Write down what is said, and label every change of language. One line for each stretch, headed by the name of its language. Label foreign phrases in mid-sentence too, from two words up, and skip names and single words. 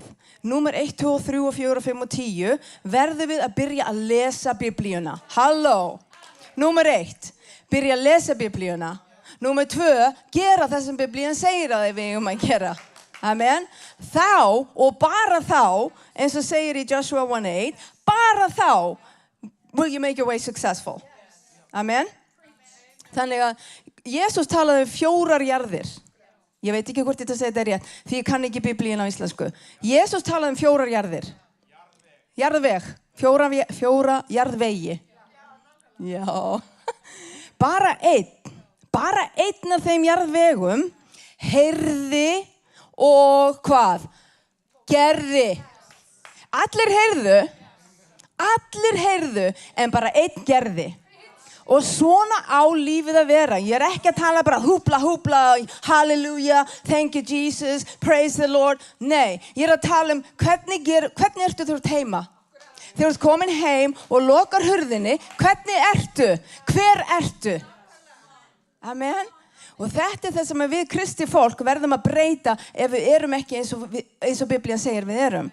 Icelandic: Númer 1, 2, 3, 4, 5 og 10 verðum við að byrja að lesa Biblíuna. Halló! Númer 1, byrja að lesa Biblíuna. Númer 2, gera það sem Biblían segir að við eigum að gera. Amen. Þá og bara þá, eins og segir í Joshua 1:8, bara þá
English: will you make your way successful.
Icelandic: Amen. Þannig að Jesús talaði 4 jarðir. Ég veit ekki hvort ég segja þetta rétt, því ég kann ekki biblíin á íslensku. Jesús talaði 4 jarðir. Jarðveg. 4 jarðvegi. Já. Bara einn af þeim jarðvegum heyrði og hvað? Gerði. Allir heyrðu, en bara einn gerði. Og svona á lífið að vera. Ég ekki að tala bara húbla,
English: halleluja, thank you Jesus, praise the Lord.
Icelandic: Nei, ég að tala hvernig ertu þú heima? Þegar þú ert komin heim og lokar hurðinni, hvernig ertu? Hver ertu? Amen. Og þetta það sem við kristi fólk verðum að breyta ef við erum ekki eins og Biblían segir við erum.